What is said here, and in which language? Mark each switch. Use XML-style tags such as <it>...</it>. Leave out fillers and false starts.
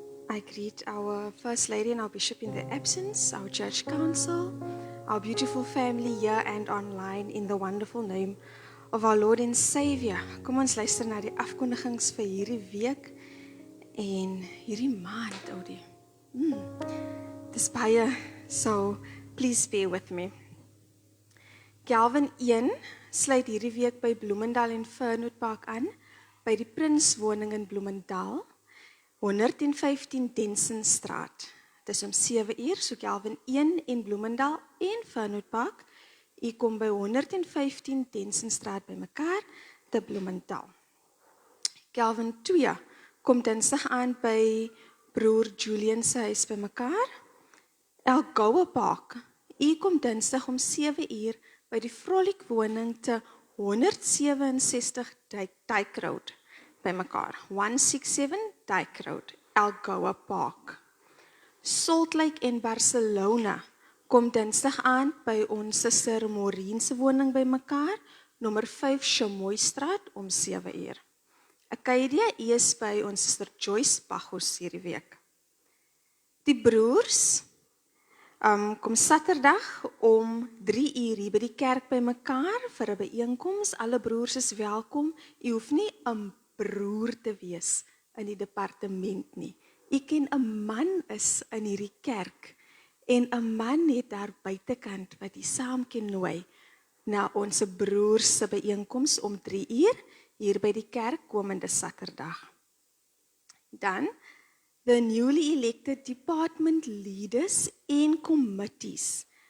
<en>I greet our First Lady and our Bishop in their absence, our Church Council, our beautiful family here and online in the wonderful name of our Lord and Savior.</en> <af>Kom ons luister na die afkondigings vir hierdie week en hierdie maand, oudie. Dis baie,</af> <en>so please bear with me.</en> <af>Calvin 1 sluit hierdie week by Bloemendal en Fernwood Park aan, by die Prinswoning in Bloemendal, 115 Densenstraat. Dit is om 7 uur, so Calvin 1 in Bloemendal en Fernwood Park. U kom by 115 Densenstraat by mekaar te Bloemendal. Calvin 2 kom dinsdag aan by broer Julian se huis by mekaar. Algoa Park, u kom dinsdag om 7 uur by die Frolic woning te 167 Dyke Road by mekaar. 167 Dyke Road, Algoa Park. Salt Lake en Barcelona kom dinsdag aan by ons suster Maureen se woning by mekaar, nommer 5 Chamoy Straat om 7 uur. Acadia is by ons suster Joyce Bachus hierdie week. Die broers kom Saterdag om 3 uur hier by die kerk by mekaar vir 'n byeenkoms. Alle broers is welkom. U hoef nie 'n broer te wees in die departement nie. U ken 'n man is in hierdie kerk en 'n man het daar buitekant wat u saam kan nooi na ons broers se byeenkoms om 3 uur hier by die kerk komende Saterdag.</af> <en>Dan the newly elected department leaders en committees.</en>